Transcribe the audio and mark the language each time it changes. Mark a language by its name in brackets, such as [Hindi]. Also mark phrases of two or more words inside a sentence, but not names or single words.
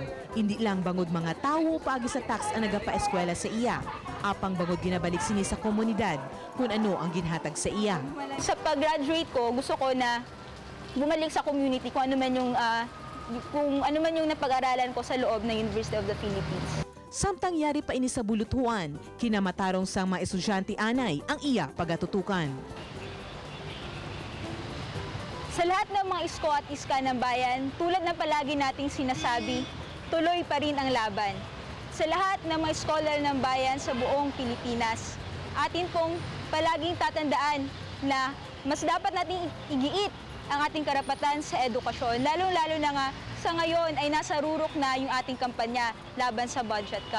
[Hiligaynon] Hindi lang bangod mga tawo paagi sa tax ang nagapa-eskwela sa iya. Apang bangod ginabalik sini sa komunidad kung ano ang ginhatag sa iya. [Filipino] Sa pag-graduate ko, gusto ko na bumalik sa community kung ano man yung napag-aralan ko sa loob ng University of the Philippines. [Hiligaynon] Samtang yari pa ini sa bulutuan, kinamatarong sang mga estudyante anay ang iya pagatutukan. [Filipino] Sa lahat ng mga isko at iska ng bayan, tulad ng palagi nating sinasabi, tuloy pa rin ang laban. Sa lahat ng mga scholar ng bayan sa buong Pilipinas, atin pong palaging tatandaan na mas dapat nating igiit ang ating karapatan sa edukasyon, lalong-lalo na nga sa ngayon ay nasa rurok na yung ating kampanya laban sa [English] budget cut.